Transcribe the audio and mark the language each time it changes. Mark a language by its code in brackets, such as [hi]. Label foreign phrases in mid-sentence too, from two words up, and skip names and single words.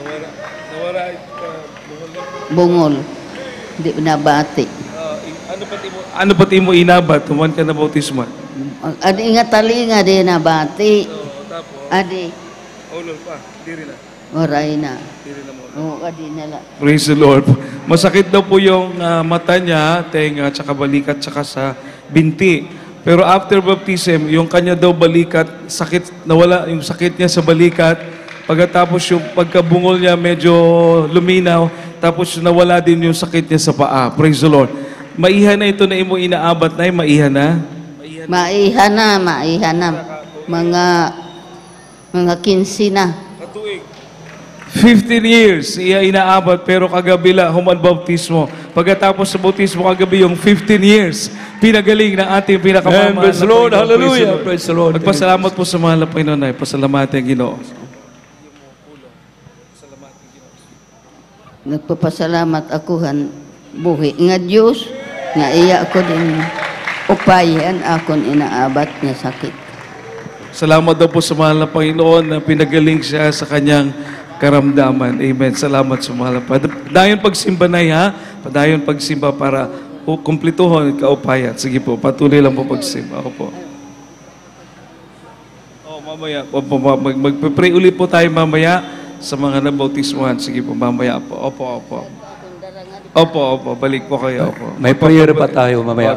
[war] Bungol. Di nabati. Ano pati mo inabat human ka na bautismohan? Adi nga talinga di nabati. Adi Ulol pa, di rin na. waray na. Oo, adi nala. [en] Praise the Lord. [tl] Masakit daw po yung mata niya, tenga, tsaka balikat, tsaka sa binti. Pero [en] after baptism, [tl] yung kanya daw balikat, sakit, nawala yung sakit niya sa balikat. Pagkatapos yung pagkabungol niya medyo luminaw, tapos nawala din yung sakit niya sa paa. [en] Praise the Lord. [war] Maiha na ito na imo inaabat na, maiha na. Maiha na. Mga 15 na. 15 years iya inaabat pero kagabi la human baptismo. [tl] Pagkatapos sa bautismo kagabi yung 15 years pinagaling ng ating pinakamamahal. [en] Praise the Lord. Hallelujah. Praise the Lord. [tl] Magpasalamat po sa mahal na Panginoon ay [war] pasalamatan ang Ginoo. Nagpapasalamat ako han buhi nga Diyos nga iya ako din upayan akon inaabat nga sakit. [tl] Salamat daw po sa mahal na Panginoon na pinagaling siya sa kanyang karamdaman. Amen. Salamat sa mahal na Panginoon. [war] Padayon pagsimba na ha. Padayon pagsimba para kumplituhon kaupayat. [tl] Sige po, patuloy lang po pagsimba. Opo. Mamaya. Magpipray ulit po tayo mamaya sa mga nabautismuhan. Sige po, mamaya po. Opo. Balik po kayo. Opo. May prayer pa tayo mamaya.